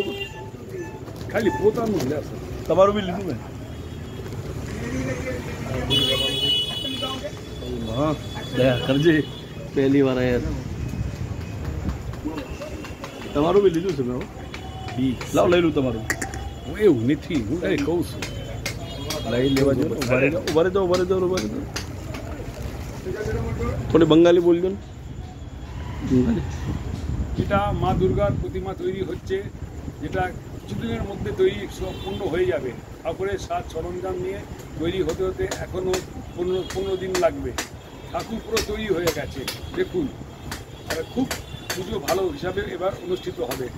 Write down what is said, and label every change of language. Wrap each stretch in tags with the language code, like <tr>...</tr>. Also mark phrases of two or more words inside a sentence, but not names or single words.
<gu>ખાલી પોતાનું લે સર તમારું બી લીધું મેં હા દયા કરજે પહેલી વાર યાર તમારું બી લીધું છે મેં લાવ લઈ લઉં તમારું હું એવું નથી હું કઈ કહું છું લઈ લેવા જો ઉભા દો થોડી બંગાળી બોલજો ને</gu> <bn>যেটা মা দুর্গার প্রতিমা তৈরি হচ্ছে যেটা কিছুদিনের মধ্যে তৈরি সম্পূর্ণ হয়ে যাবে ঠাকুরের সাজ সরঞ্জাম নিয়ে তৈরি হতে হতে এখনও 15 দিন লাগবে ঠাকুর পুরো তৈরি হয়ে গেছে দেখুন আর খুব পুজো ভালো হিসাবে এবার অনুষ্ঠিত হবে</bn>